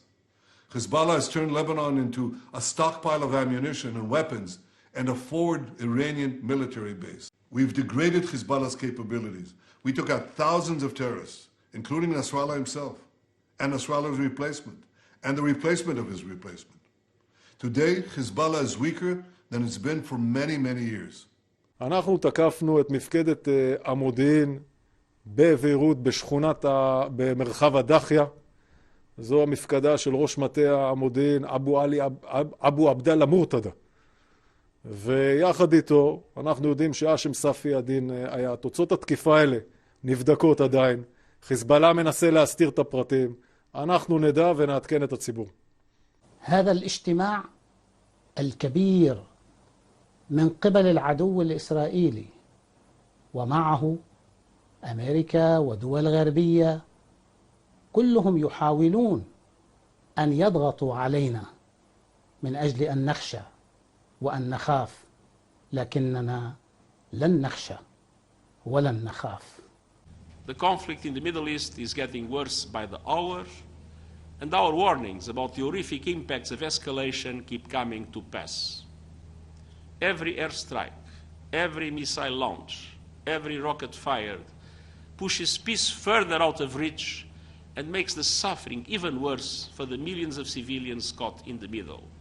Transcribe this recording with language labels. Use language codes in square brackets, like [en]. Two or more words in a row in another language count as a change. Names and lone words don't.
[en] Hezbollah has turned Lebanon into a stockpile of ammunition and weapons and a forward Iranian military base. We've degraded Hezbollah's capabilities. We took out thousands of terrorists, including Nasrallah himself, and Nasrallah's replacement, and the replacement of his replacement. Today, Hezbollah is weaker than it's been for many, many years. [he] אנחנו תקפנו את מפקדת המודיעין בביירות במרחב הדחיה. זו המפקדה של ראש מטה המודיעין אבו עבדאללה מורתדה. ויחד איתו אנחנו יודעים שהאשם ספי הדין היה. תוצאות התקיפה האלה נבדקות עדיין. חיזבאללה מנסה להסתיר את הפרטים. אנחנו נדע ונעדכן את הציבור. [ar] هذا الاجتماع الكبير من قبل العدو الإسرائيلي ومعه أمريكا ودول غربية كلهم يحاولون أن يضغطوا علينا من أجل أن نخشى وأن نخاف لكننا لن نخشى ولن نخاف. [en] The conflict in the Middle East is getting worse by the hour, and our warnings about the horrific impacts of escalation keep coming to pass. Every airstrike, every missile launch, every rocket fired pushes peace further out of reach and makes the suffering even worse for the millions of civilians caught in the middle.